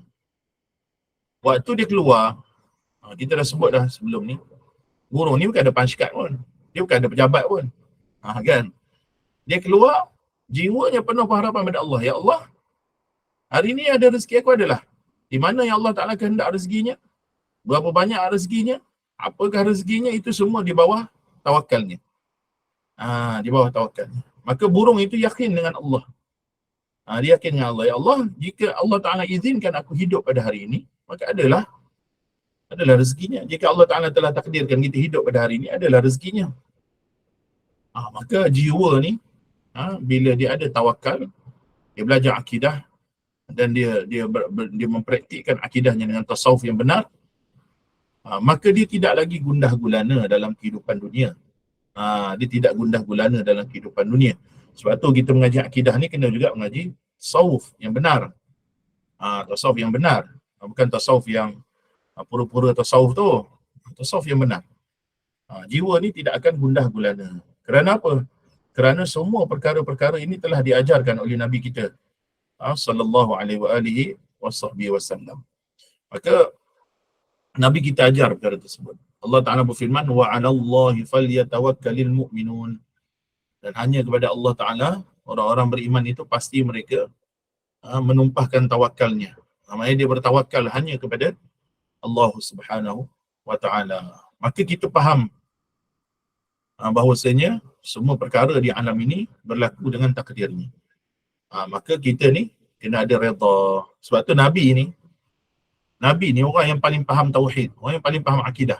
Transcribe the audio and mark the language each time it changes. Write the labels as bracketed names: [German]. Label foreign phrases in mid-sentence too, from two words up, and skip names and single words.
[Malay] Waktu dia keluar, kita dah sebut dah sebelum ni, burung ni bukan ada pangkat pun. Dia bukan ada pejabat pun. Kan? Dia keluar, jiwanya penuh pengharapan pada Allah. Ya Allah, hari ni ada rezeki aku adalah. Di mana yang Allah Ta'ala kehendak rezekinya? Berapa banyak rezekinya? Apakah rezekinya? Itu semua di bawah tawakalnya. Di bawah tawakalnya. Maka burung itu yakin dengan Allah. Dia yakin dengan Allah. Ya Allah, jika Allah Ta'ala izinkan aku hidup pada hari ini, maka adalah rezekinya. Jika Allah Ta'ala telah takdirkan kita hidup pada hari ini, adalah rezekinya. Maka jiwa ni, bila dia ada tawakal, dia belajar akidah, dan dia mempraktikkan akidahnya dengan tasawuf yang benar, maka dia tidak lagi gundah gulana dalam kehidupan dunia. Dia tidak gundah gulana dalam kehidupan dunia. Sebab tu kita mengaji akidah ni kena juga mengaji tasawuf yang benar. Tasawuf yang benar. Bukan tasawuf yang pura-pura tasawuf tu. Tasawuf yang benar. Jiwa ni tidak akan gundah gulana. Kerana apa? Kerana semua perkara-perkara ini telah diajarkan oleh Nabi kita [Arabic] صَلَّى اللَّهُ عَلَيْهِ وَسَلَّمَ. [Malay] Maka Nabi kita ajar perkara tersebut. Allah Ta'ala berfirman, [Arabic] وَعَلَى اللَّهِ فَلْيَتَوَكَّلِ الْمُؤْمِنُونَ. [Malay] Dan hanya kepada Allah Ta'ala, orang-orang beriman itu pasti mereka menumpahkan tawakalnya. Maksudnya dia bertawakal hanya kepada Allah [Arabic] سُبْحَانَهُ وَتَعَالَى. [Malay] Maka kita faham bahawasanya semua perkara di alam ini berlaku dengan takdirnya. Maka kita ni kena ada redha. Sebab tu Nabi ni orang yang paling faham tauhid, orang yang paling faham akidah.